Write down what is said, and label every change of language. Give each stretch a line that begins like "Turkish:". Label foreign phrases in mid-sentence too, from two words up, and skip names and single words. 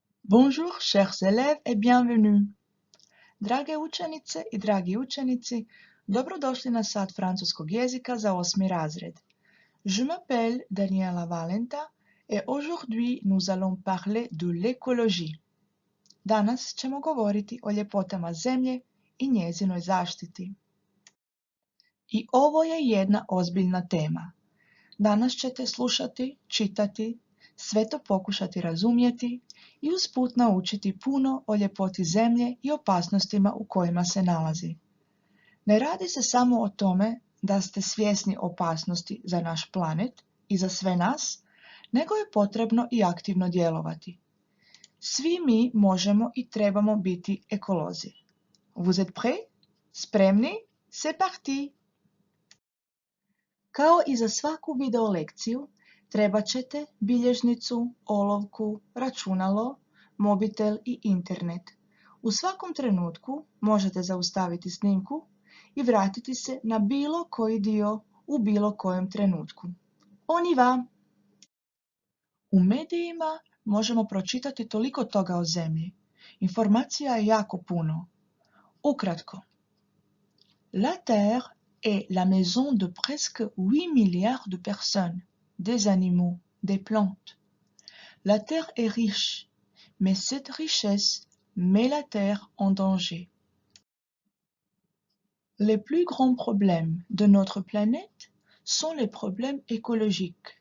French: Bonjour, chers élèves et bienvenue.
Croatian: Drage učenice i dragi učenici, dobrodošli na sat francuskog jezika za 8. razred.
French: Je m'appelle Daniela Valenta et aujourd'hui nous allons parler de l'écologie.
Croatian: Danas ćemo govoriti o ljepotama zemlje i njezinoj zaštiti. I ovo je jedna ozbiljna tema. Danas ćete slušati, čitati, sve to pokušati razumjeti i usput naučiti puno o ljepoti zemlje i opasnostima u kojima se nalazi. Ne radi se samo o tome da ste svjesni opasnosti za naš planet i za sve nas, nego je potrebno i aktivno djelovati. Svi mi možemo i trebamo biti ekolozi.
French: Vous êtes prêts? Spremni? C'est parti!
Croatian: Kao i za svaku video lekciju, trebat ćete bilježnicu, olovku, računalo, mobitel i internet. U svakom trenutku možete zaustaviti snimku i vratiti se na bilo koji dio u bilo kojem trenutku.
French: On y va!
Croatian: U medijima možemo pročitati toliko toga o zemlji. Informacija je jako puno. Ukratko.
French: La Terre est la maison de presque 8 milliards de personnes, des animaux, des plantes. La Terre est riche, mais cette richesse met la Terre en danger. Les plus grands problèmes de notre planète sont les problèmes écologiques.